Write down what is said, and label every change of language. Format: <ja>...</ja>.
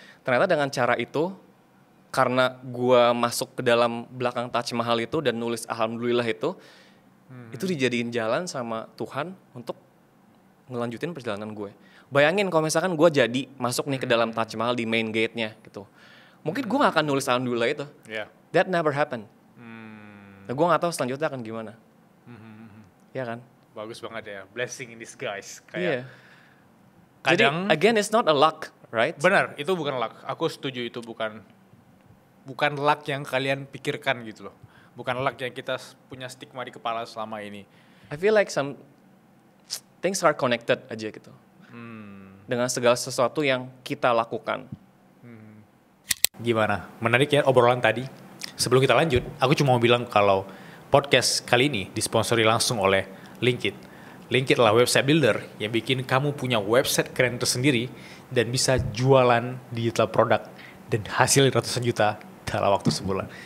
<id>Ternyata dengan cara itu, karena gue masuk ke dalam belakang Taj Mahal itu dan nulis alhamdulillah itu dijadiin jalan sama Tuhan untuk ngelanjutin perjalanan gue. Bayangin kalau misalkan gue jadi masuk nih ke dalam Taj Mahal di main gate-nya gitu. Mungkin gue gak akan nulis alhamdulillah itu.</id> <en>That never happened.</en> <id>Nah, gue gak tahu selanjutnya akan gimana. Ya kan? Bagus banget ya.</id> <en>Blessing in disguise.</en> <id>Kayak kadang, jadi</id> <en>again it's not a luck, right?</en> <id>Benar, itu bukan luck. Aku setuju itu bukan luck yang kalian pikirkan gitu loh. Bukan luck yang kita punya stigma di kepala selama ini.</id> <en>I feel like some things are connected</en> <id>aja gitu. Dengan segala sesuatu yang kita lakukan. Gimana? Menarik ya obrolan tadi. Sebelum kita lanjut, aku cuma mau bilang kalau podcast kali ini disponsori langsung oleh Linkit. Linkit adalah website builder yang bikin kamu punya website keren tersendiri dan bisa jualan digital produk dan hasil ratusan juta dalam waktu sebulan.</id>